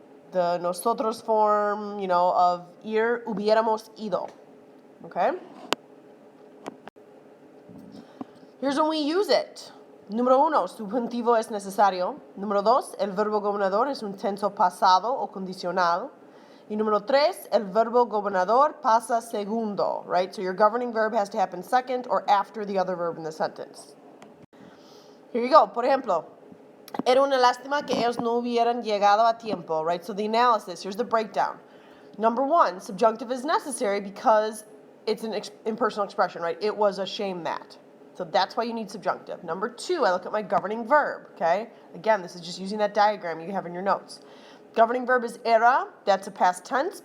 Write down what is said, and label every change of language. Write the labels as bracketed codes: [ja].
[en] The nosotros form, of ir, [es] hubiéramos ido. [en] Okay? Here's when we use it. [es] Número uno, subjuntivo es necesario. Número dos, el verbo gobernador es un tenso pasado o condicional. Y número tres, el verbo gobernador pasa segundo, right? So your governing verb has to happen second or after the other verb in the sentence. [en] Here you go. [es] Por ejemplo, era una lástima que ellos no hubieran llegado a tiempo, right? [en] So the analysis, here's the breakdown. Number one, subjunctive is necessary because it's an impersonal expression, right? It was a shame that. So that's why you need subjunctive. Number two, I look at my governing verb, okay? Again, this is just using that diagram you have in your notes. Governing verb is era. That's a past tense.